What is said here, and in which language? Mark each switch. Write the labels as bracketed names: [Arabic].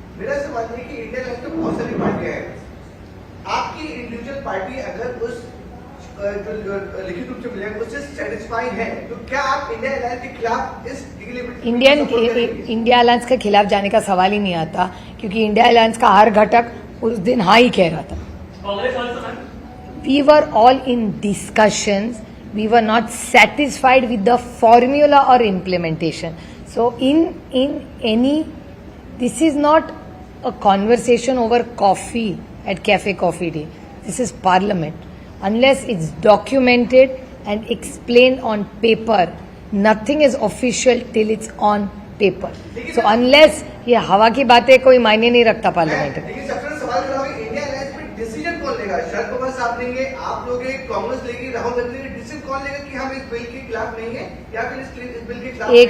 [Hindi] मेरा सवाल है कि इंडिया लाइन में बहुत सारी पार्टियां हैं, आपकी इंडिविजुअल पार्टी अगर उस जो लिखित रूप से मिलेगा उससे सेटिस्फाइड है, तो क्या आप इंडिया अलायंस के खिलाफ इस इंडिया अलायंस के खिलाफ जाने का सवाल ही नहीं आता, क्योंकि इंडिया अलायंस का हर घटक उस दिन हाँ ही कह रहा था। We were all in discussions, [English] we were not satisfied with the formula or implementation. So in any, this is not a conversation over coffee at Cafe Coffee Day. This is Parliament. Unless it's documented and explained on paper. Nothing is official till it's on paper. So unless [Hindi] ये हवा की बातें कोई मायने नहीं रखता parliament में. लेकिन सबसे बड़ा सवाल खड़ा होगा, इंडिया अलायंस में डिसीजन कौन लेगा? शरद पवार साहब लेंगे, आप लोगे, कांग्रेस लेगी, राहुल गांधी लेंगे, डिसीजन कौन लेगा कि हम इस बिल के खिलाफ नहीं है या फिर इस बिल के खिलाफ